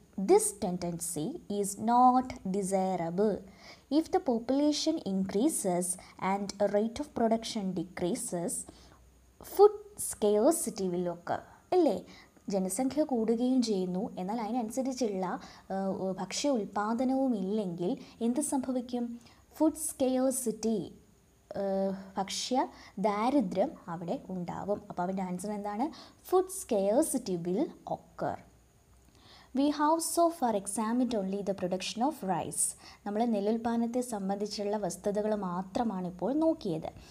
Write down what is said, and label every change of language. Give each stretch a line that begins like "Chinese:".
English: This tendency is not desirable. If the population increases and a rate of production decreases, food scarcity will occur.
Malayalam: അല്ലേ? ജനസംഖ്യ കൂടുകയും ചെയ്യുന്നു, എന്നാൽ അതിനനുസരിച്ചുള്ള ഭക്ഷ്യ ഉൽപാദനവും ഇല്ലെങ്കിൽ എന്ത് സംഭവിക്കും? ഫുഡ് സ്കേഴ്സിറ്റി, ഭക്ഷ്യ ദാരിദ്ര്യം അവിടെ ഉണ്ടാവും. അപ്പോൾ അവൻ്റെ ആൻസർ എന്താണ്?
English: Food scarcity will occur. We have so far examined only the production of rice.
Malayalam: നമ്മൾ നെല്ലുൽപാദനത്തെ സംബന്ധിച്ചുള്ള വസ്തുതകൾ മാത്രമാണ് ഇപ്പോൾ നോക്കിയത്.